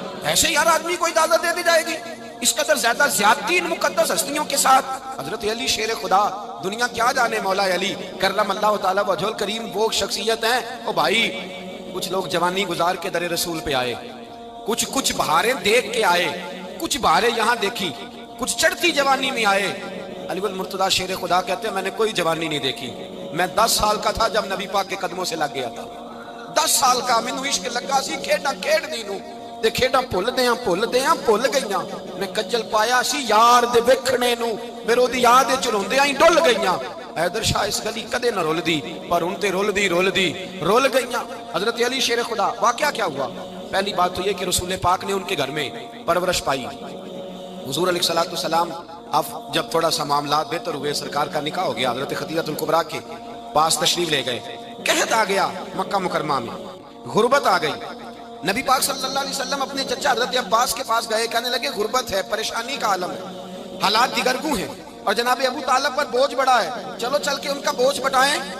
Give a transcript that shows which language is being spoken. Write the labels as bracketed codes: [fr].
[ur] ایسے یار آدمی کو اجازت دے دی جائے گی؟ اس قدر زیادہ زیادتی ان مقدس ہستیوں کے ساتھ۔ حضرت علی شیر خدا، دنیا کیا جانے مولا علی کرم اللہ تعالیٰ وجہ الکریم وہ شخصیت ہیں۔ او بھائی کچھ لوگ جوانی گزار کے در رسول پہ آئے، کچھ بہاریں دیکھ کے آئے، کچھ بہاریں یہاں دیکھی، کچھ چڑھتی جوانی میں آئے۔ علی المرتضیٰ شیر خدا کہتے ہیں میں نے کوئی جوانی نہیں دیکھی، میں 10 سال کا تھا جب نبی پاک کے قدموں سے لگ گیا تھا. [pa] 10 سال کا مینوں عشق لگا سی, کھیڈاں کھیڈدی نوں تے کھیڈاں بھل گئیاں. میں کجل پایا سی یار دے ویکھنے نوں, میرے دی یاد وچ روندیاں ہی ڈل گئیاں. حیدر شاہ اس گلی کدے نہ رول دی, پر ان تے رول گئیاں. [ur] حضرت علی شیر خدا. واقعہ کیا ہوا؟ پہلی بات تو یہ کہ رسول پاک نے ان کے گھر میں پرورش پائی. حضور علیہ الصلوۃ والسلام اب جب تھوڑا سا معاملات بہتر ہوئے, سرکار کا نکاح ہو گیا, حضرت خدیجہ الکبریٰ کے پاس تشریف لے گئے. قحط آ گیا مکہ مکرمہ میں, غربت آ گئی. نبی پاک صلی اللہ علیہ وسلم اپنے چچا حضرت عباس کے پاس گئے, کہنے لگے غربت ہے, پریشانی کا عالم ہے, حالات دیگرگوں ہیں, اور جناب ابو طالب پر بوجھ بڑا ہے, چلو چل کے ان کا بوجھ بٹائیں.